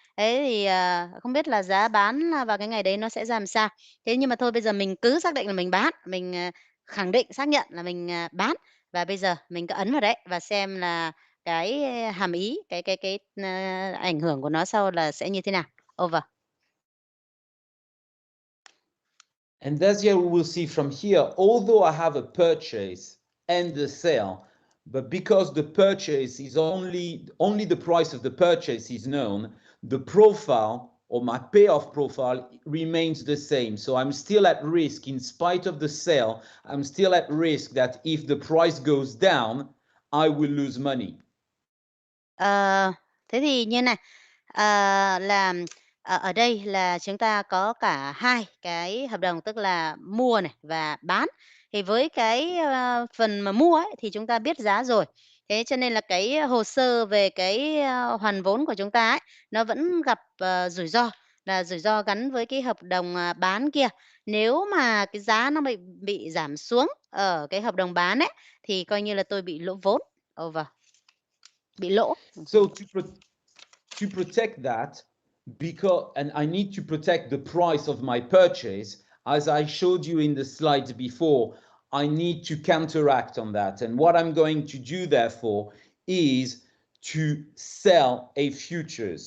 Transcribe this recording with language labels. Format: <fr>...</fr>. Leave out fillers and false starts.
<vi>Thế thì không biết là giá bán vào cái ngày đấy nó sẽ ra làm sao. Thế nhưng mà thôi bây giờ mình cứ xác định là mình bán, mình khẳng định xác nhận là mình bán. Và bây giờ mình cứ ấn vào đấy và xem là cái hàm ý, cái ảnh hưởng của nó sau là sẽ như thế nào.</vi> <en>Over. And as you will see from here, although I have a purchase and a sale, but because the purchase is only the price of the purchase is known, the profile or my payoff profile remains the same. So I'm still at risk in spite of the sale. I'm still at risk that if the price goes down, I will lose money.</en> <vi>Thế thì như này, là ở đây là chúng ta có cả hai cái hợp đồng, tức là mua này và bán. Thì với cái phần mà mua ấy thì chúng ta biết giá rồi. Thế cho nên là cái hồ sơ về cái hoàn vốn của chúng ta ấy, nó vẫn gặp rủi ro, là rủi ro gắn với cái hợp đồng bán kia. Nếu mà cái giá nó bị giảm xuống ở cái hợp đồng bán ấy, thì coi như là tôi bị lỗ vốn. Over. Bị lỗ.</vi> <en>So to protect that, and I need to protect the price of my purchase, as I showed you in the slides before, I need to counteract on that. And what I'm going to do, therefore, is to sell a futures.</en>